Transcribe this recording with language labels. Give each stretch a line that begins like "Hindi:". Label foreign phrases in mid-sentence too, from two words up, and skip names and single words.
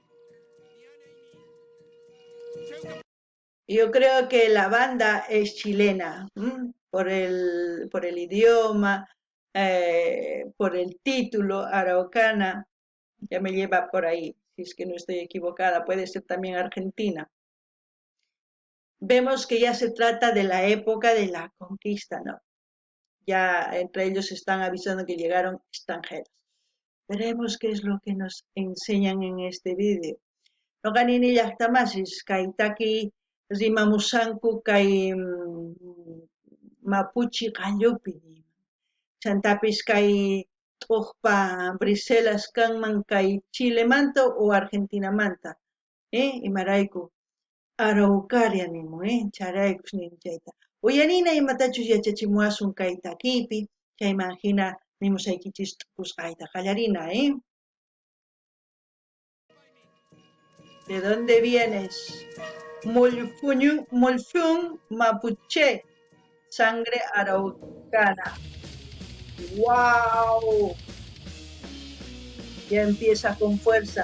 Spanish: Yo creo que la banda es chilena, por el idioma, por el título, Araucana, ya me lleva por ahí, si es que no estoy equivocada, puede ser también argentina. Vemos que ya se trata de la época de la conquista, ¿no? Ya entre ellos están avisando que llegaron extranjeros. Veremos qué es lo que nos enseñan en este vídeo.
Quechua: No ganini llaqtamasis kaitaki rimamusanku kay mapuche qallupi chantapis kay Tuqpa Briselas kanman kay Chile manta o Argentina manta, imarayku Araucaria nimu, charaykus nin chayta. Uyanina imatachus yachachimuasun kay takipi, chayman hina nimusaykichis tukusqayta qallarina,
Spanish: ¿De dónde vienes? Molfún Mapuche, sangre araucana. ¡Wow! Ya empieza con fuerza.